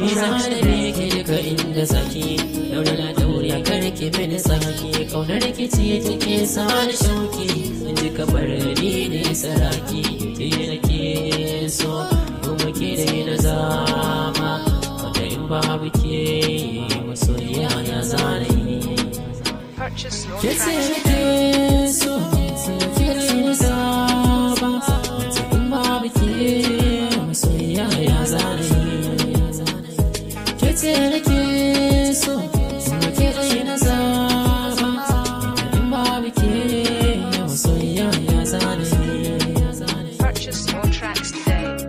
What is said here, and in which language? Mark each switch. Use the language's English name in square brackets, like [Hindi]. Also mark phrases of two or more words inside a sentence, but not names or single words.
[Hausa] Ni za na bi ki duka inda zaki, daure na daure kar ki mini saki, ƙaunar ki ce take sa ni shauki, in ji kamar ni ne saraki, ke da ke so, kuma ke da na zama, wanda in babu ke, masoyiya ya zana yi. [English] Purchase your [Hausa] Ke ce tracks nake so, ke ce na zaba, wanda in babu ke, masoyiya ya zana yi. Ke ce nake so, ke ce na zaba, wanda in babu ke, masoyiya ya zana yi. [English] Purchase your tracks today.